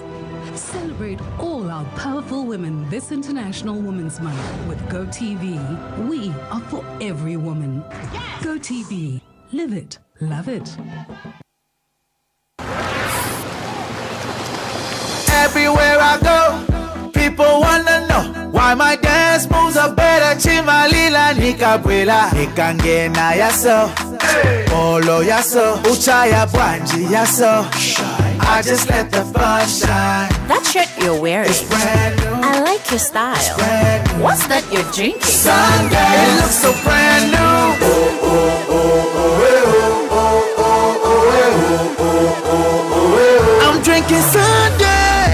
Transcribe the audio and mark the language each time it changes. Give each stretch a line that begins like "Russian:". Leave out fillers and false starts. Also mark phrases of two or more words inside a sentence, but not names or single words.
English: Celebrate all our powerful women this International Women's Month with GoTV. We are for every woman. Yes! GoTV. Live it. Love it. Everywhere I go, people wanna know why my dance moves are better.
Nyanja: Chimalila nikabwela nikangena yaso, olo yaso, uchaya bwanji yaso.
English: I just let the fun shine. That shirt you're wearing, it's brand new. I like your style. What's that you're drinking? Sunday, it looks so brand new. Oh, oh, oh, oh, oh, oh, oh, oh, oh, I'm drinking Sunday.